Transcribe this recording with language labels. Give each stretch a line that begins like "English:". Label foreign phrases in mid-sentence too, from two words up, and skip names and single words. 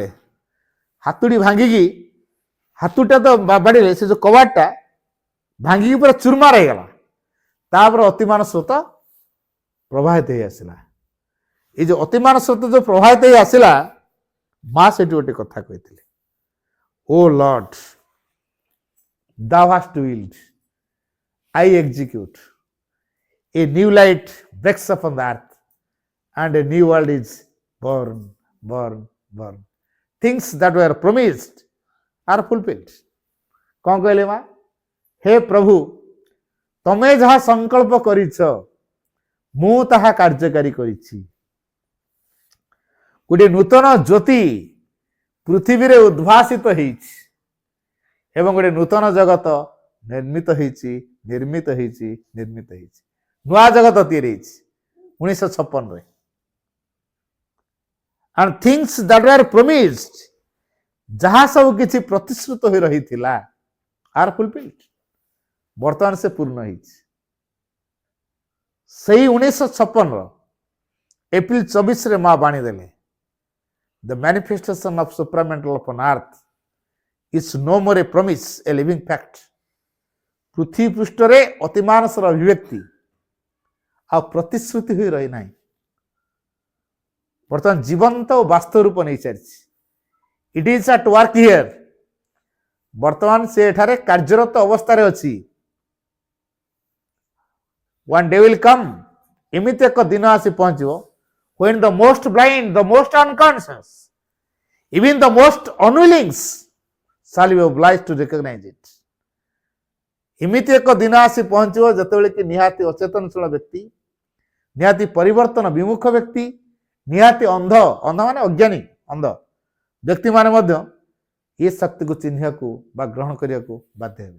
Odia: ହାତୁଡ଼ି ଭାଙ୍ଗିକି, ହାତୁଡ଼ିଟା ତ ବାଡ଼ିଲେ, ସେ ଯୋଉ କବାଟଟା ଭାଙ୍ଗିକି ପୁରା ଚୁରମାର ହେଇଗଲା। ତାପରେ ଅତିମାନ ସ୍ରୋତ ପ୍ରବାହିତ ହେଇ ଆସିଲା। ଏଇ ଯୋଉ ଅତିମାନ ସ୍ରୋତ ଯୋଉ ପ୍ରବାହିତ ହେଇ ଆସିଲା, ମା ସେଠି ଗୋଟେ କଥା କହିଥିଲେ,
English: O Lord, thou hast willed, I execute, a new light breaks upon the earth and a new world is born, born, born. Things that were promised are fulfilled।
Odia: କ'ଣ କହିଲେ ମା? ହେ ପ୍ରଭୁ, ତମେ ଯାହା ସଂକଳ୍ପ କରିଛ ମୁଁ ତାହା କାର୍ଯ୍ୟକାରୀ କରିଛି। ଗୋଟିଏ ନୂତନ ଜ୍ୟୋତି ପୃଥିବୀରେ ଉଦ୍ଭାସିତ ହେଇଛି ଏବଂ ଗୋଟେ ନୂତନ ଜଗତ ନିର୍ମିତ ହେଇଛି, ନିର୍ମିତ ହେଇଛି, ନିର୍ମିତ ହେଇଛି। ନୂଆ ଜଗତ ତିଆରି ହେଇଛି 1956ରେ।
English: and things that were promised,
Odia: ଯାହା ସବୁ କିଛି ପ୍ରତିଶ୍ରୁତ ହୋଇ ରହିଥିଲା,
English: are fulfilled,
Odia: ବର୍ତ୍ତମାନ ସେ ପୂର୍ଣ୍ଣ ହେଇଛି। ସେଇ 1956ର ଏପ୍ରିଲ 24ରେ ମା ବାଣୀ ଦେଲେ,
English: the manifestation of supramental upon earth is no more a promise, a living fact।
Odia: ପୃଥିବୀ ପୃଷ୍ଠରେ ଅତିମାନସର ଅଭିବ୍ୟକ୍ତି ଆଉ ପ୍ରତିଶ୍ରୁତି ହୋଇ ରହିନାହିଁ, ବର୍ତ୍ତମାନ ଜୀବନ୍ତ ଓ ବାସ୍ତବ ରୂପ ନେଇ ସାରିଛି।
English: It is at work here,
Odia: ବର୍ତ୍ତମାନ ସେ ଏଠାରେ କାର୍ଯ୍ୟରତ ଅବସ୍ଥାରେ ଅଛି।
English: one day will come,
Odia: ଏମିତି ଏକ ଦିନ ଆସି ପହଞ୍ଚିବ,
English: when the most blind, the most unconscious, even the most unwillings shall be obliged to recognize it।
Odia: ଏମିତି ଏକ ଦିନ ଆସି ପହଞ୍ଚିବ ଯେତେବେଳେ କି ନିହାତି ଅଚେତନଶୀଳ ବ୍ୟକ୍ତି, ନିହାତି ପରିବର୍ତ୍ତନ ବିମୁଖ ବ୍ୟକ୍ତି, ନିହାତି ଅନ୍ଧ, ଅନ୍ଧ ମାନେ ଅଜ୍ଞାନୀ, ଅନ୍ଧ ବ୍ୟକ୍ତିମାନେ ମଧ୍ୟ ଏ ଶକ୍ତିକୁ ଚିହ୍ନିବାକୁ ବା ଗ୍ରହଣ କରିବାକୁ ବାଧ୍ୟ ହେବେ।